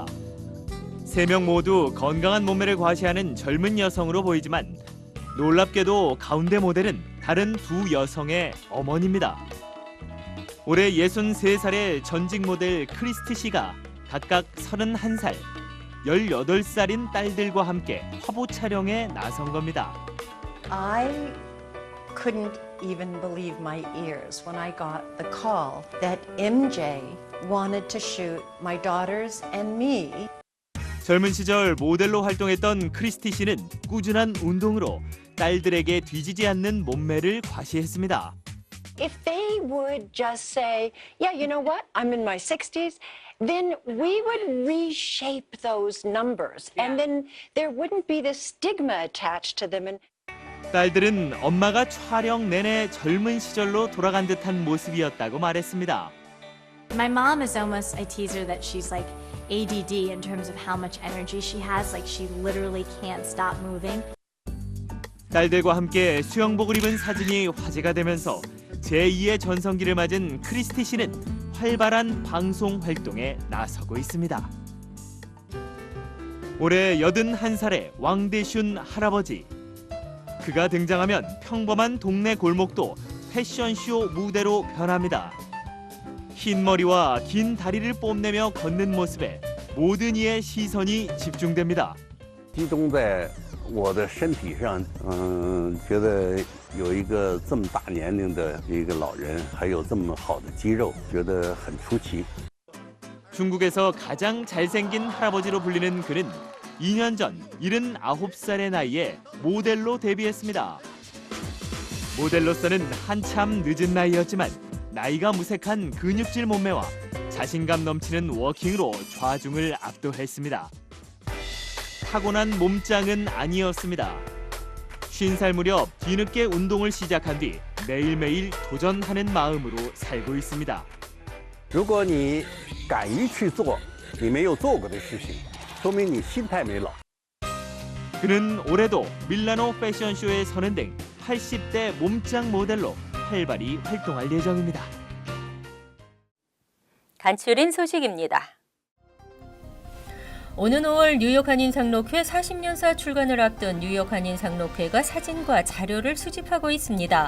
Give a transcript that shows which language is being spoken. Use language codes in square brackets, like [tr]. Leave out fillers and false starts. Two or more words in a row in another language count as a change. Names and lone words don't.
[ko] 3명 모두 건강한 몸매를 과시하는 젊은 여성으로 보이지만 놀랍게도 가운데 모델은 다른 두 여성의 어머니입니다. 올해 63살의 전직 모델 크리스티 씨가 각각 31살, 18살인 딸들과 함께 화보 촬영에 나선 겁니다. [en] I couldn't even believe my ears when I got the call that MJ wanted to shoot my daughters and me. [ko] 젊은 시절 모델로 활동했던 크리스티 씨는 꾸준한 운동으로 딸들에게 뒤지지 않는 몸매를 과시했습니다. [en] If they would just say, yeah, you know what, I'm in my 60s, then we would reshape those numbers. And then there wouldn't be this stigma attached to them. And [ko] 딸들은 엄마가 촬영 내내 젊은 시절로 돌아간 듯한 모습이었다고 말했습니다. [en] My mom is almost, I tease her that she's like ADD in terms of how much energy she has, like she literally can't stop moving. [ko] 딸들과 함께 수영복을 입은 사진이 화제가 되면서 제2의 전성기를 맞은 크리스티 씨는 활발한 방송 활동에 나서고 있습니다. 올해 81살의 왕대슌 할아버지. 그가 등장하면 평범한 동네 골목도 패션쇼 무대로 변합니다. 흰 머리와 긴 다리를 뽐내며 걷는 모습에 모든 이의 시선이 집중됩니다. [zh] 集中在我的身体上，觉得有一个这么大年龄的一个老人，还有这么好的肌肉，觉得很出奇。 [ko] 중국에서 가장 잘생긴 할아버지로 불리는 그는 2년 전 79살의 나이에 모델로 데뷔했습니다. 모델로서는 한참 늦은 나이였지만 나이가 무색한 근육질 몸매와 자신감 넘치는 워킹으로 좌중을 압도했습니다. 타고난 몸짱은 아니었습니다. 50살 무렵 뒤늦게 운동을 시작한 뒤 매일매일 도전하는 마음으로 살고 있습니다. [zh] 如果你敢于去做， 你没有做过的事情，说明你心态没老。 [ko] 그는 올해도 밀라노 패션쇼에 서는 등 80대 몸짱 모델로 활발히 활동할 예정입니다. 간추린 소식입니다. 오는 5월 뉴욕 한인상록회 40년사 출간을 앞둔 뉴욕 한인상록회가 사진과 자료를 수집하고 있습니다.